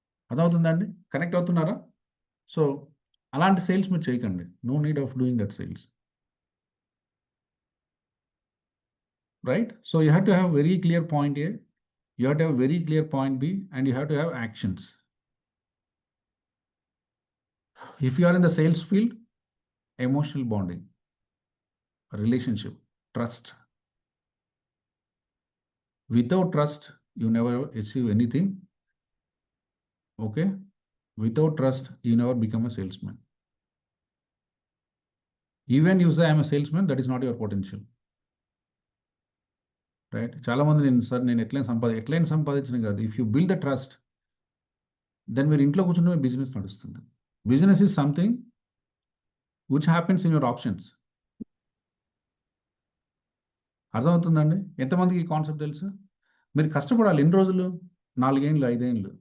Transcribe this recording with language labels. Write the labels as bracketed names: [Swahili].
[Telugu] అర్థమవుతుందండి? కనెక్ట్ అవుతున్నారా? సో అలాంటి సేల్స్ మీరు చేయకండి. [English] No need of doing that sales, right? So you have to have very clear point A, you have to have very clear point B, and you have to have actions. If you are in the sales field, emotional bonding, relationship, trust. Without trust, you never achieve anything. Okay? Without trust, you never become a salesman. Even you say I am a salesman, that is not your potential. [Telugu] Right? చాలా మంది నేను ఎట్లయినా సంపాదించిన కాదు. [English] if you build the trust, [Telugu] then మీరు ఇంట్లో కూర్చుంటే business నడుస్తుంది. [English] Business is something which happens in your options. [Telugu] అర్థమవుతుందండి? ఎంతమందికి ఈ కాన్సెప్ట్ తెలుసు? మీరు కష్టపడాలి ఎన్ని రోజులు? 4 ఏళ్ళు, 5 ఏళ్ళు.